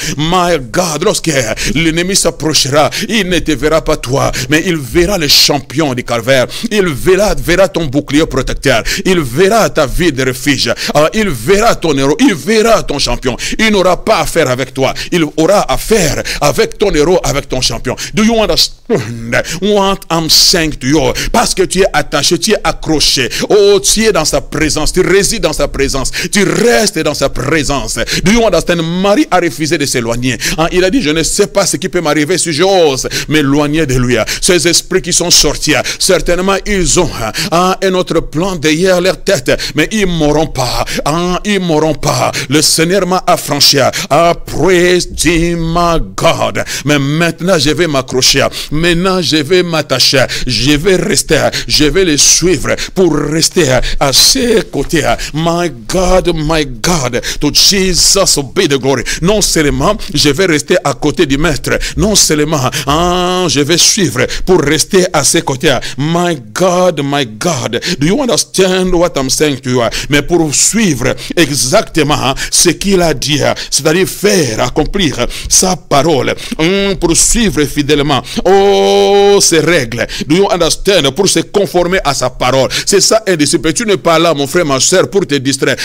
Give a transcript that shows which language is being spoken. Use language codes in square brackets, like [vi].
[en] My God, [fr] lorsque l'ennemi s'approchera, il ne te verra pas toi, mais il verra le champion du calvaire. Il verra ton bouclier protecteur. Il verra ta vie de refuge. Il verra ton héros. Il verra ton champion. Il n'aura pas affaire avec toi. Il aura affaire avec ton héros, avec ton champion. [en] Do you understand what I'm saying to you? [fr] Parce que tu es attaché, tu es accroché. Oh, tu es dans sa présence. Tu résides dans sa présence. Tu restes dans sa présence. [en] Do you understand? [fr] Marie a refusé de s'éloigner. Il a dit, je ne sais pas ce qui peut m'arriver si j'ose m'éloigner de lui. Ces esprits qui sont sortis, certainement ils ont un autre plan derrière leur tête, mais ils ne mourront pas. Ils ne mourront pas. Le Seigneur m'a affranchi. [en] Praise thee, my God. [fr] Mais maintenant je vais m'accrocher. Maintenant je vais m'attacher. Je vais rester. Je vais les suivre pour rester à ses côtés. [en] My God, to Jesus be the glory. [fr] Non seulement je vais rester à côté du maître, non seulement je vais suivre pour rester à ses côtés. [en] My God, do you understand what I'm saying to you? [fr] Mais pour suivre exactement ce qu'il a dit, c'est-à-dire faire, accomplir sa parole, pour suivre fidèlement, oh, ses règles, [en] do you understand? [fr] Pour se conformer à sa parole. C'est ça un disciple. Tu n'es pas là, mon frère, ma soeur, pour te distraire.